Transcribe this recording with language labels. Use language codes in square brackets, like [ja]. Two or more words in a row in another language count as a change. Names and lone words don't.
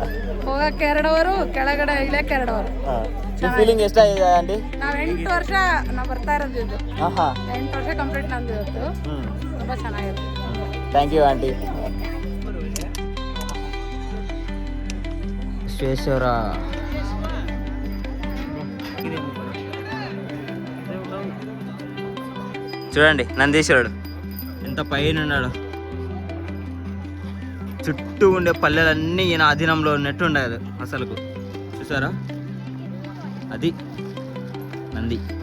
[kn] ಹೋಗಕ್ಕೆ 2 ಅವರು, ಕೆಳಗಡೆ ಇಳಿಯಕ್ಕೆ 2 ಅವರು. ಹಾಂ ಫೀಲಿಂಗ್ ಎಷ್ಟಾಗಿದೆ ಆಂಟಿ? ನಾವ್ 8 ವರ್ಷ ನಾವು ಬರ್ತಾ ಇರೋದು ಇದು. ಹಾಂ ಹಾಂ 8 ವರ್ಷ ಕಂಪ್ಲೀಟ್ ನಂದು ಇವತ್ತು. ಹ್ಞೂ ತುಂಬಾ ಚೆನ್ನಾಗಿದೆ. [en] Thank you aunty. [te] ವಿಶ್ವೇಶ್ವರ చూడండి నందీశ్వరుడు ఎంత పైన ఉన్నాడు. చుట్టూ ఉండే పల్లెలన్నీ ఈయన అధీనంలో ఉన్నట్టు ఉండదు అసలుకు. చూసారా, అది నంది.